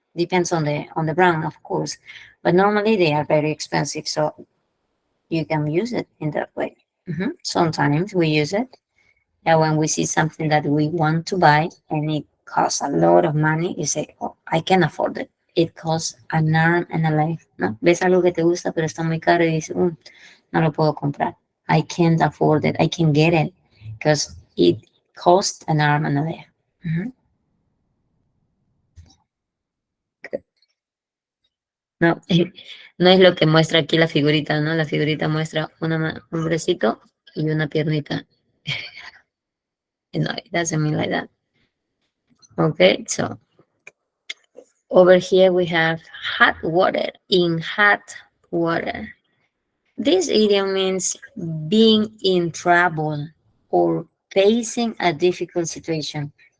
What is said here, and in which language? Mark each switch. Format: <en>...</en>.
<en>Depends on the brand, of course, but normally they are very expensive. So you can use it in that way. Sometimes we use it when we see something that we want to buy and it costs a lot of money. You say, "Oh, I can afford it." It costs an arm and a leg.</en> <es>¿No? Ves algo que te gusta pero está muy caro y dices, no lo puedo comprar.</es> <en>I can't afford it. I can get it because it costs an arm and a leg. Ujú.</en> <es>No, no es lo que muestra aquí la figurita, ¿no? La figurita muestra un hombrecito y una piernita.</es> <en>No, it doesn't mean like that. Okay, so over here we have hot water, in hot water. This idiom means being in trouble or facing a difficult situation.</en>